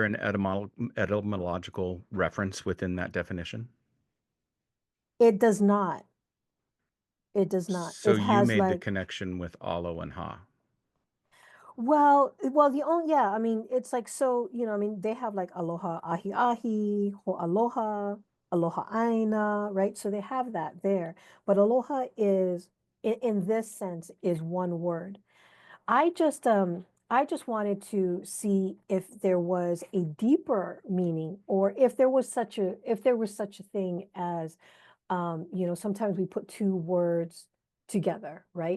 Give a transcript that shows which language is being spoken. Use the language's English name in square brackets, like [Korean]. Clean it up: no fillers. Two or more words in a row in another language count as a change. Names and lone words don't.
[English] there an etymological reference within that definition? It does not. It does not. So It you has made the like, connection with alo and ha. well, the only, yeah, I mean, it's like, so, I mean, they have like [Hawaiian] aloha ahi ahi, ho aloha, aloha aina, [English] right? So they have that there. But aloha is, in this sense, is one word. I just wanted to see if there was a deeper meaning, or if there was such a thing as, sometimes we put two words together, right?